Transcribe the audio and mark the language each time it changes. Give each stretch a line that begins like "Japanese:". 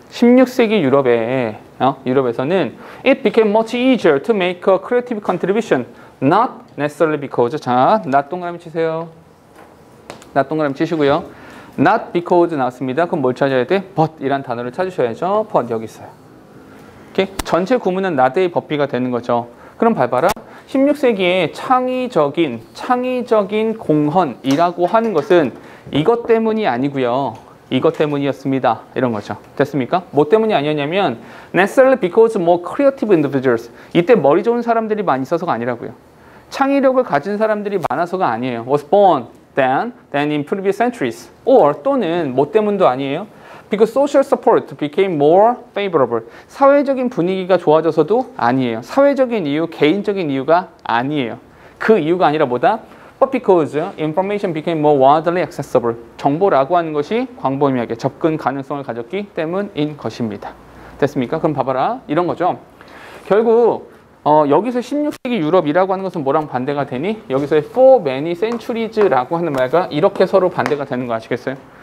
Korean: 16세기 유럽에서는
English: it became much easier to make a creative contribution. Not necessarily because.
Korean: 자, not 동그라미 치세요. not 동그라미 치시고요.
English: Not because
Korean: 나왔습니다. 그럼 뭘 찾아야 돼? But 이란 단어를 찾으셔야죠. But 여기 있어요. 오케이? 전체 구문은 not의 법비가 되는 거죠. 그럼 봐봐라. 16세기에 창의적인 공헌이라고 하는 것은 이것 때문이 아니고요. 이것 때문이었습니다. 이런 거죠. 됐습니까? 뭐 때문이 아니었냐면
English: necessarily because more creative individuals.
Korean: 이때 머리 좋은 사람들이 많이 있어서가 아니라고요. 창의력을 가진 사람들이 많아서가 아니에요.
English: was born than in previous centuries.
Korean: or 또는 뭐 때문도 아니에요.
English: because social support became more favorable.
Korean: 사회적인 분위기가 좋아져서도 아니에요. 사회적인 이유, 개인적인 이유가 아니에요. 그 이유가 아니라 뭐다?
English: but because information became more widely accessible.
Korean: 정보라고 하는 것이 광범위하게 접근 가능성을 가졌기 때문인 것입니다. 됐습니까? 그럼 봐봐라. 이런 거죠. 결국 여기서 16세기 유럽이라고 하는 것은 뭐랑 반대가 되니? 여기서의
English: for many centuries
Korean: 라고 하는 말과 이렇게 서로 반대가 되는 거 아시겠어요?